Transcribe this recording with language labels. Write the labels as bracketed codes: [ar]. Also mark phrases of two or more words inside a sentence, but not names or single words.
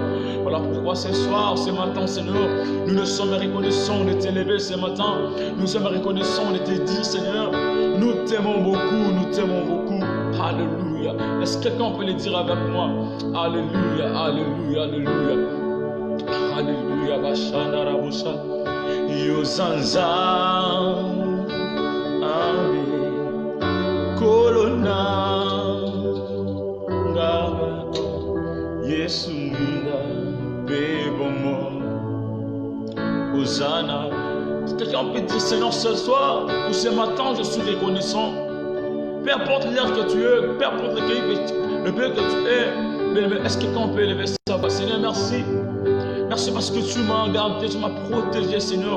[fr] Voilà pourquoi ce soir, ce matin, Seigneur, nous nous sommes reconnaissants de t'élever ce matin. Nous sommes reconnaissants de te dire, Seigneur, nous t'aimons beaucoup, nous t'aimons beaucoup. Alléluia. Est-ce que quelqu'un peut le dire avec moi? Alléluia, alléluia, alléluia. Alléluia, Bashana Rabusha. Yozanza. Amen. Kolona. Ngaba. Yesu Minda. Bebomo. Hosanna. Quelqu'un peut dire, Seigneur, ce soir ou ce matin, je suis reconnaissant. Peu importe l'heure que tu es, peu importe le pays que tu es, est-ce que quelqu'un peut élever sa voix? Seigneur, merci. Merci parce que tu m'as gardé, tu m'as protégé, Seigneur.